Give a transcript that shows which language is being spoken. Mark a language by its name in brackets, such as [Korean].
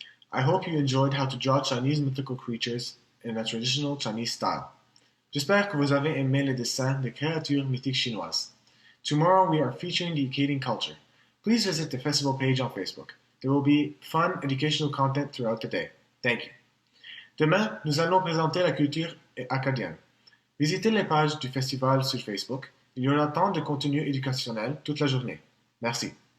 [English] I hope you enjoyed how to draw Chinese mythical creatures in a traditional Chinese style. [French] J'espère que vous avez aimé le dessin des créatures mythiques chinoises. [English] Tomorrow we are featuring the Akkadian culture. Please visit the festival page on Facebook. There will be fun educational content throughout the day. Thank you. [French] Demain, nous allons présenter la culture acadienne. Visitez les pages du festival sur Facebook. Il y aura tant de contenu éducationnel toute la journée. Merci.